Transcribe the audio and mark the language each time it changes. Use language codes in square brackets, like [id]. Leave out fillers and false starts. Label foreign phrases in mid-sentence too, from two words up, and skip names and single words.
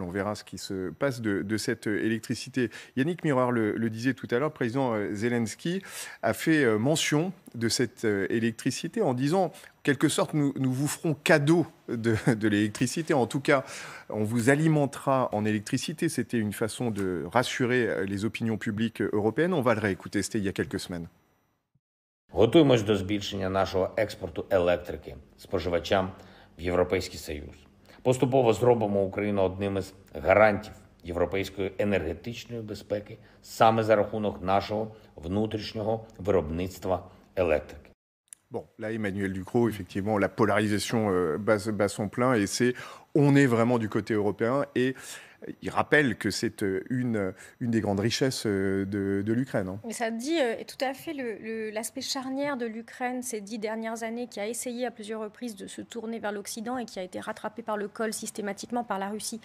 [fr] On verra ce qui se passe de cette électricité. Yannick Miroir le disait tout à l'heure, le président Zelensky a fait mention de cette électricité en disant, en quelque sorte, nous vous ferons cadeau de l'électricité. En tout cas, on vous alimentera en électricité. C'était une façon de rassurer les opinions publiques européennes. On va le réécouter, c'était il y a quelques semaines. [uk] Готуємось до збільшення нашого експорту електрики споживачам в Європейський Союз. Поступово зробимо Україну одним із гарантів європейської енергетичної безпеки саме за рахунок нашого внутрішнього виробництва електрики. [fr] Bon, là, Emmanuel Ducrot, effectivement, la polarisation bat son plein et on est vraiment du côté européen et il rappelle que c'est une des grandes richesses de l'Ukraine. Mais ça dit tout à fait l'aspect charnière de l'Ukraine ces 10 dernières années, qui a essayé à plusieurs reprises de se tourner vers l'Occident et qui a été rattrapé par le col systématiquement par la Russie.